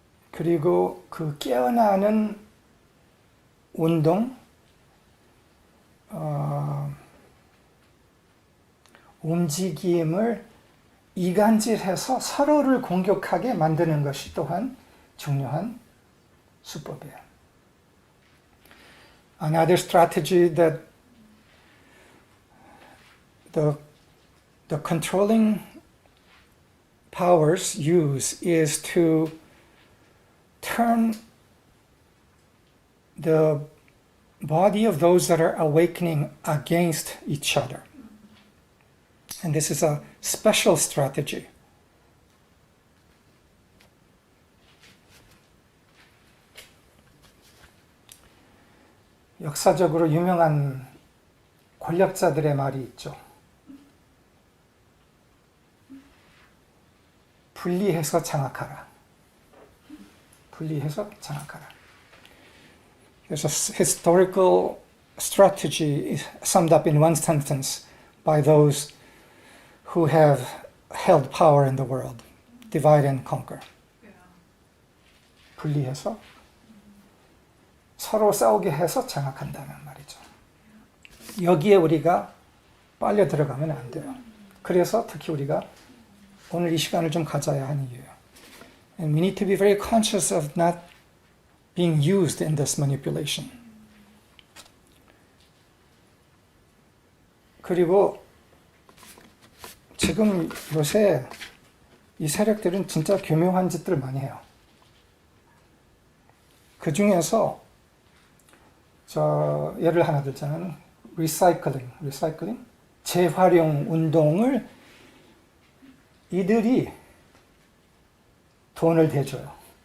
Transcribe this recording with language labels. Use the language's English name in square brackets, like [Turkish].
[Korean] 그리고 그 깨어나는 운동, 움직임을 이간질해서 서로를 공격하게 만드는 것이 또한 중요한 수법이에요. [English] Another strategy that the controlling powers use is to turn the body of those that are awakening against each other. And this is a special strategy. [Korean] 역사적으로 유명한 권력자들의 말이 있죠. 분리해서 장악하라. 분리해서 장악하라. [English] There's a historical strategy summed up in one sentence by those who have held power in the world. Divide and conquer. [Korean] 분리해서 서로 싸우게 해서 장악한다는 말이죠. 여기에 우리가 빨려 들어가면 안 돼요. 그래서 특히 우리가 오늘 이 시간을 좀 가져야 하는 이유예요. [English] And we need to be very conscious of not being used in this manipulation. [Korean] 그리고 지금 요새 이 세력들은 진짜 교묘한 짓들을 많이 해요. 그 중에서 예를 하나 들자면 리사이클링, 재활용 운동을 이들이 돈을 대줘요.